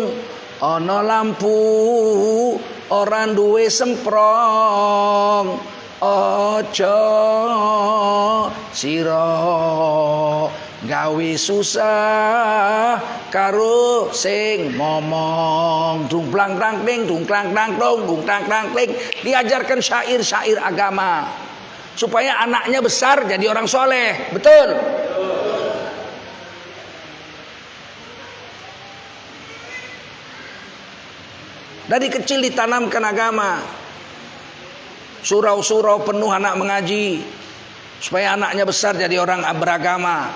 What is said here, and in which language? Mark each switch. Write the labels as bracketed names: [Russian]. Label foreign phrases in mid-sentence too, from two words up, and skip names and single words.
[Javanese] Ono lampu orang duwe semprong. Ojo siro gawe susah karo sing ngomong dung plang tang ting dung klang tang dong dung tang tang ting. [Malay] Diajarkan syair-syair agama supaya anaknya besar jadi orang soleh. Betul. Dari kecil ditanamkan agama. Surau-surau penuh anak mengaji supaya anaknya besar jadi orang beragama.